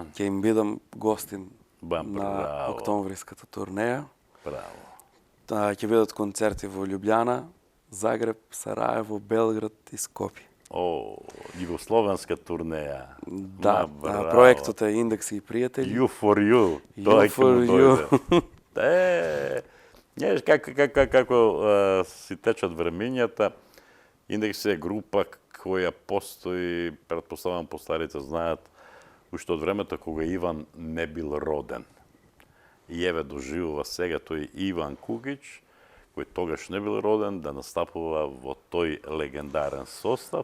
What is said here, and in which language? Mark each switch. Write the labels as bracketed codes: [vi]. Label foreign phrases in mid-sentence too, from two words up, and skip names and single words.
[mk] Ќе им бидам гостин на Браво. октомвриската турнеја. Браво. Ќе бидат концерти во Љубљана, Загреб, Сараево, Белград и Скопје. Југословенска турнеја. Да, проектот е Индекси и пријатели. [en] You for you. You for you. [mk] Знаеш како си течат времењата, Индекси е група која постои, предпоставам постарите знаат, уште од времето кога Иван не бил роден. И еве доживува сега тој Иван Кукич, кој тогаш не бил роден, да настапува во тој легендарен состав.